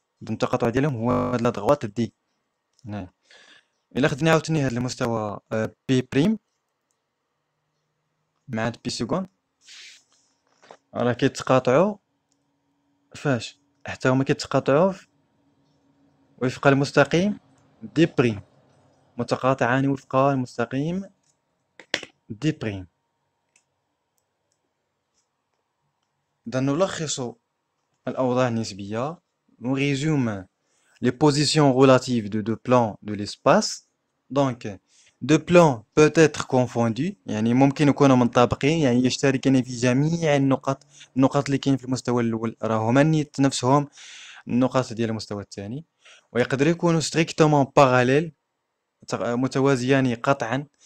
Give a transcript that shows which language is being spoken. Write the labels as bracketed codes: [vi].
[ar] التقاطع ديالهم هو هاد لا دغوات دي هنا. الا خدينا عاوتاني هاد المستوى بي بريم مع هاد بي سكون راه كيتقاطعوا فاش حتى هما كيتقاطعوا وفق المستقيم دي بريم، متقاطعان وفق المستقيم دي بريم. إذا نلخص الأوضاع النسبية، [fr] on résume les positions relatives de deux plans de l'espace. Donc deux plans peut être confondus، [ar] يعني ممكن يكونوا منطبقين، يعني يشتركان في جميع النقط اللي كاين في المستوى الأول راهما نفسهم النقاط ديال المستوى الثاني، ويقدر يكونوا [fr] strictement parallèles، [ar] متوازيان قطعا.